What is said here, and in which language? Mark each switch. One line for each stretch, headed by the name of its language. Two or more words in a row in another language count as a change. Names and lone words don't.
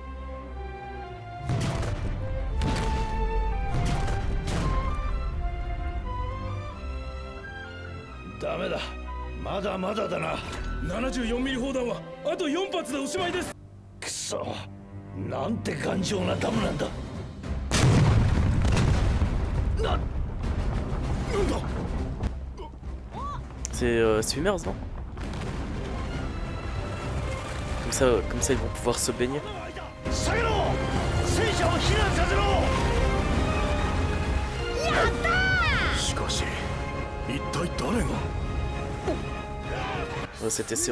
Japanese: ダメだ、まだまだだな。 74ミリ砲弾はあと4発でおしまいです。くそ、なんて頑丈なダムなんだ。
French: C'est Swimmers, non? Comme ça ils vont pouvoir se baigner.
Japanese: 下げろ戦車を避難させろしかし一体誰が
French: Ouais, c'était sûr.